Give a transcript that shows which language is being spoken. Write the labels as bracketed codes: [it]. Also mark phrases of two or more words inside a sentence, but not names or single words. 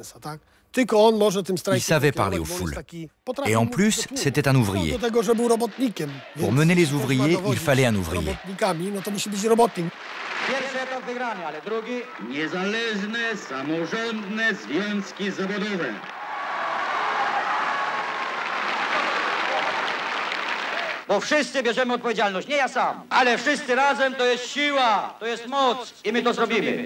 [fr] Il savait parler aux foules. Et en plus, c'était un ouvrier. Pour mener les ouvriers, il fallait un ouvrier. [pl] Bo wszyscy bierzemy odpowiedzialność, nie ja sam, ale wszyscy razem to jest siła, to jest moc i my to zrobimy.